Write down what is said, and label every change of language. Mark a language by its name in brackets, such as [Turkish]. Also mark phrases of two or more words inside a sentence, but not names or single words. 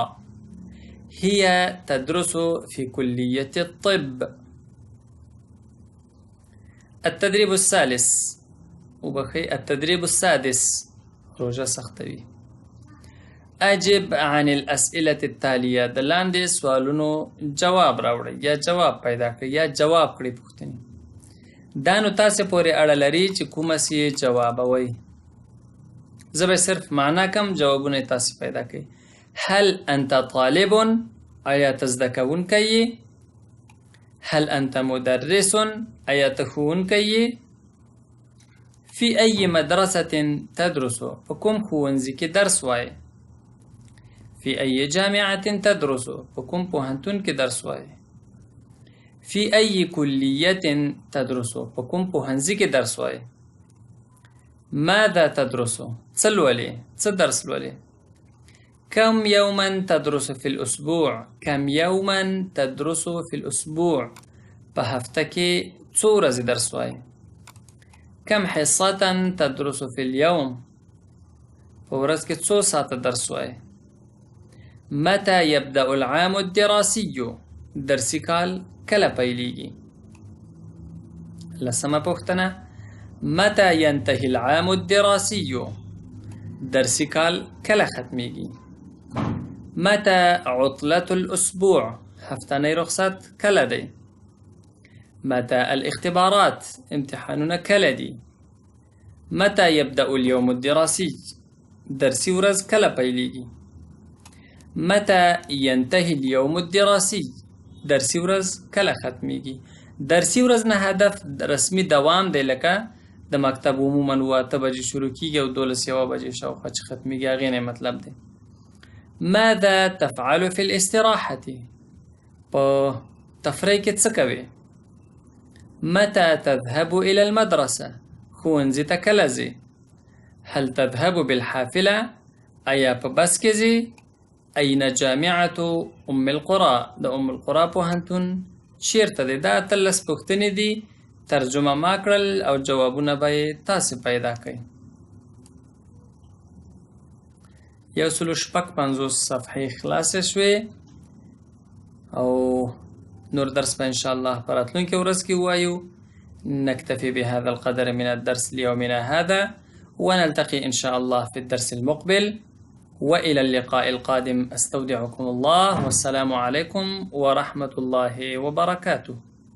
[Arabic] هي تدرس في كلية الطب. التدريب السادس روجة سختوي. أجب عن الأسئلة التالية. [Pashto] د لاندې سوالونو جواب راوړئ یا جواب پیدا کړئ یا جواب کړئ پوښتنې. دا نو تاسې پورې اړه لري چې کومه سي جوابوئ. زه به صرف معنا کم جوابونه یې تاسې پیدا کړئ. [Arabic] هل أنت طالب؟ [Pashto] آیا ته زده کوونکی یې؟ [Arabic] هل أنت مدرس؟ [Pashto] آیا ته ښوونکی یې؟ [Arabic] في أي مدرسة تدرس؟ [Pashto] په کوم ښوونځي کې درس وایې؟ [Arabic] في أي جامعة تدرس؟ [Pashto] په کوم پوهنتون کې درس وایې؟ [Arabic] في أي كلية تدرس؟ [Pashto] په کوم پوهنځي کې درس وایې؟ [Arabic] ماذا تدرس؟ [Pashto] څه لولې؟ څه درس لولې؟ [Arabic] كم يوما تدرس في الأسبوع؟ كم يوما تدرس في الأسبوع؟ [Pashto] په هفته کې څو ورځې درس وایې؟ [Arabic] كم حصة تدرس في اليوم؟ [Pashto] په ورځ کې څو ساعته درس وایې؟ [Arabic] متى يبدأ العام الدراسي؟ [Pashto] درسي کال کله پیلیږي؟ لسمه پوښتنه [Arabic] متى ينتهي العام الدراسي؟ [Pashto] درسي کال کله ختمیږي؟ [Arabic] متى عطلة الأسبوع؟ [Pashto] هفتنی رخصت کله دی؟ [Arabic] متى الاختبارات؟ [Pashto] امتحانونه کله دي؟ [Arabic] متى يبدأ اليوم الدراسي؟ [Pashto] درسي ورځ کله پیلیږي؟ [Arabic] متى ينتهي اليوم الدراسي؟ [Pashto] درسي ورځ کله ختمیږي؟ درسي ورځ نه هدف رسمي دوام دی لکه د مکتب عموما 8 بجې شروع کیږي او 12 بجې شاوخوا چې ختمیږي هغې نه مطلب دی. [Arabic] ماذا تفعل في الاستراحة؟ [Pashto] په تفریح کې څه کوې؟ [Arabic] متى تذهب إلى المدرسة؟ [Pashto] ښوونځي ته کله ځې؟ [Arabic] هل تذهب بالحافلة؟ [Pashto] آیا په بس کې ځې؟ [Arabic] أين جامعة ام القرى؟ [Pashto] د ام القرى پوهنتون چیرته دی؟ دا 13 پوښتنې دي ترجمه ما کړل او جوابونه به یې تاسې پیدا کړئ. 156 صفحې خلاصې شوې او نور درس به انشاءالله په راتلونکې ورځ کې ووایو. [Arabic] نكتفي بهذا القدر من الدرس ليومنا هذا ونلتقي إن شاء الله في الدرس المقبل وإلى اللقاء القادم. أستودعكم الله والسلام عليكم ورحمة الله وبركاته.